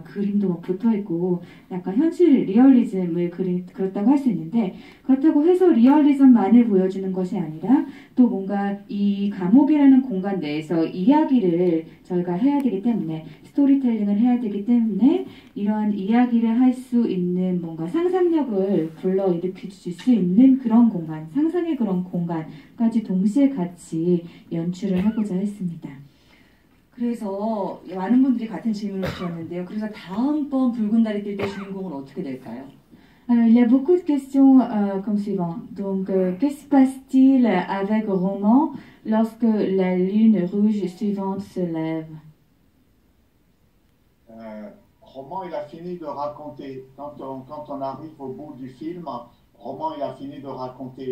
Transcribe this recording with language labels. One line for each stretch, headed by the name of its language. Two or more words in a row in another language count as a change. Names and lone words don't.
Korean: 그림도 막 붙어 있고 약간 현실 리얼리즘을 그렸다고 할 수 있는데 그렇다고 해서 리얼리즘만을 보여주는 것이 아니라 또 뭔가 이 감옥이라는 공간 내에서 이야기를 저희가 해야 되기 때문에 스토리텔링을 해야 되기 때문에 이러한 이야기를 할 수 있는 뭔가 상상력을 불러일으킬 수 있는 그런 공간, 상상의 그런 공간까지 동시에 같이 연출을 하고자 했습니다. 그래서 많은 분들이 같은 질문을 주셨는데요. 그래서 다음번 붉은 달이 뜰 때 주인공은 어떻게 될까요?
French: Alors, il y a beaucoup de questions comme suivant. Donc, que se passe-t-il avec Roman lorsque la lune rouge suivante se lève? Roman, il a fini de raconter. Quand on arrive au bout du film, Roman, il a fini de raconter.